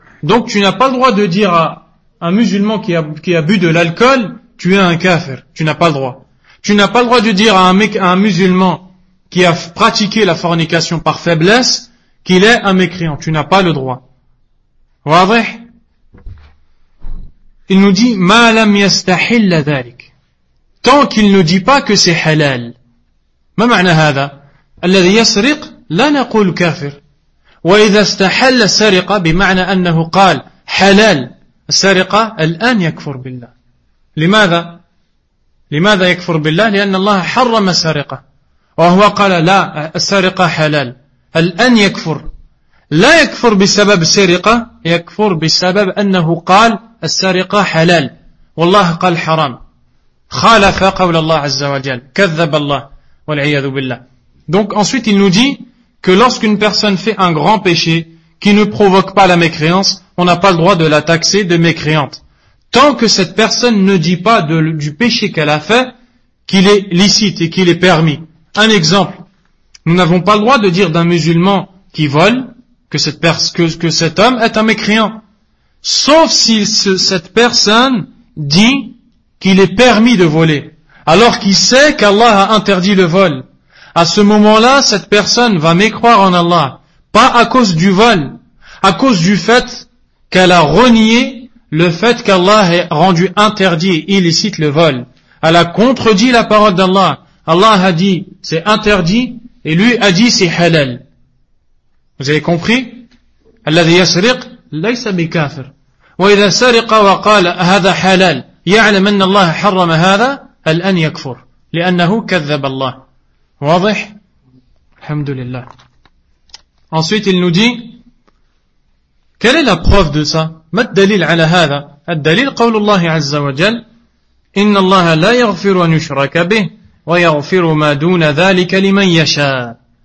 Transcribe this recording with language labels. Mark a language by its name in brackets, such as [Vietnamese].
[French] Donc tu n'as pas le droit de dire à un musulman qui a bu de l'alcool, tu es un kafir. Tu n'as pas le droit. Tu n'as pas le droit de dire à un musulman qui a pratiqué la fornication par faiblesse qu'il est un mécréant. Tu n'as pas le droit. [Arabic] واضح. [French] Il nous dit [Arabic] ما لم يستحل ذلك. [French] Tant qu'il ne dit pas que c'est halal. [Arabic] ما معنى هذا؟ الذي يسرق لا نقول كافر. وإذا استحل سرقة بمعنى أنه قال حلال السرقة الآن يكفر بالله. لماذا؟ لماذا يكفر بالله؟ لأن الله حرم السرقة وهو قال لا السرقة حلال الآن يكفر. لا يكفر بسبب سرقة، يكفر بسبب أنه قال السرقة حلال والله قال حرام، خالف قول الله عز وجل، كذب الله والعياذ بالله. [French] Donc ensuite il nous dit que lorsqu'une personne fait un grand péché qui ne provoque pas la mécréance, on n'a pas le droit de la taxer de mécréante tant que cette personne ne dit pas du péché qu'elle a fait qu'il est licite et qu'il est permis. Un exemple, nous n'avons pas le droit de dire d'un musulman qui vole que cet homme est un mécréant. Sauf si cette personne dit qu'il est permis de voler, alors qu'il sait qu'Allah a interdit le vol. À ce moment-là, cette personne va mécroire en Allah, pas à cause du vol, à cause du fait qu'elle a renié le fait qu'Allah ait rendu interdit, illicite le vol, elle a contredit la parole d'Allah. Allah a dit, c'est interdit, et lui a dit, c'est halal. Vous avez compris? [Arabic] الذي يسرق ليس بكافر وإذا سرق وقال هذا حلال يعلم أن الله حرم هذا الآن يكفر لأنه كذب الله واضح الحمد لله. [French] Ensuite il nous dit, quelle est la preuve de ça, [Arabic] ما الدليل على هذا؟ الدليل قول الله عز وجل إن الله لا يغفر أن يشرك به ويغفر ما دون ذلك لمن يشاء.